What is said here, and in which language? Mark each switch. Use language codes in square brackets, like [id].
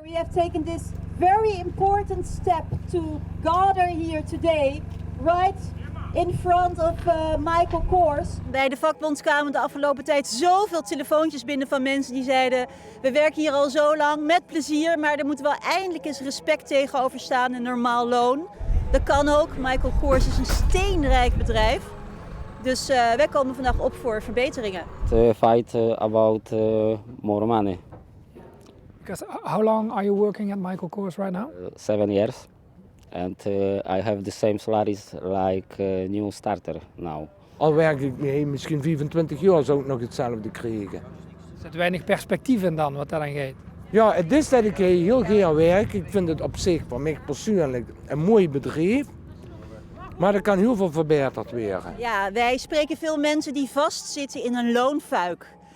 [en] We have taken this very important step to gather here today, right in front of Michael Kors. [nl] Bij de vakbond kwamen de afgelopen tijd zoveel telefoontjes binnen van mensen die zeiden: we werken hier al zo lang met plezier, maar er moet wel eindelijk eens respect tegenover staan en normaal loon. Dat kan ook. Michael Kors is een steenrijk bedrijf. Dus wij komen vandaag op voor verbeteringen. [en] To fight about more money. Because how long are you working at Michael Kors right now? 7 years. And I have the same salaries like a new starter now. [nl] Al werk ik misschien 25 jaar zou ik nog hetzelfde krijgen. Er zit weinig perspectief in dan, wat dat dan gaat. Ja, het is dat ik heel graag werk. Ik vind het op zich, voor mij persoonlijk, een mooi bedrijf. Maar er kan heel veel verbeterd worden. Ja, wij spreken veel mensen die vastzitten in een loonfuik.